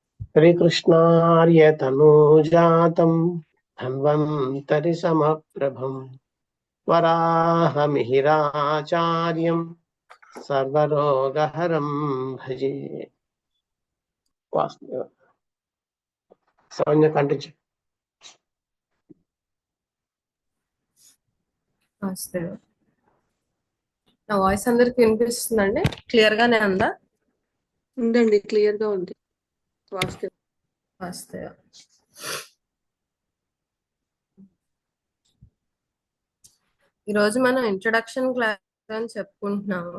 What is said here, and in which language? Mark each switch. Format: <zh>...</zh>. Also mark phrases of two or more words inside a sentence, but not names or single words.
<sa>श्रीकृष्णार्यतनूजातं धन्वन्तरि समप्रभं वराहमिहिराचार्यं सर्वरोगहरं भजे।</sa> <te>वासुदेव सौम्य कंटिन्यू। నా వాయిస్ అందరికి వినిపిస్తుందండి? క్లియర్ గానే ఉందా? ఉందండి, క్లియర్ గా ఉంది. వాస్తవ ఈరోజు మనం</te> <en>introduction class</en> <te>అని చెప్పుకుంటున్నాము.</te>